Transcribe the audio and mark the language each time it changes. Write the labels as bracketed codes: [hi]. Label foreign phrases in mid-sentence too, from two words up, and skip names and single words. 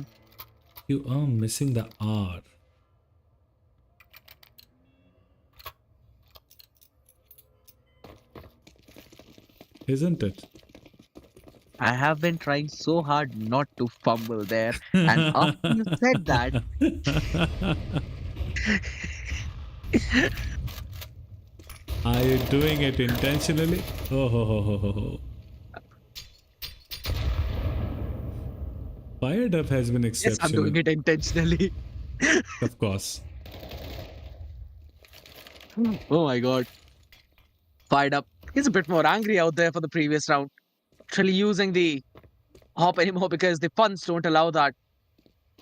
[en] You are missing the R. Isn't it? I have been trying so hard not to fumble there. And after you said that, Are you doing it intentionally? Oh, ho, ho, ho, ho, ho. Firedup has been yes, exceptional. I'm doing it intentionally. Of course. Oh my god. Fired up. He's a bit more angry out there for the previous round. Actually using the hop anymore because the funds don't allow that.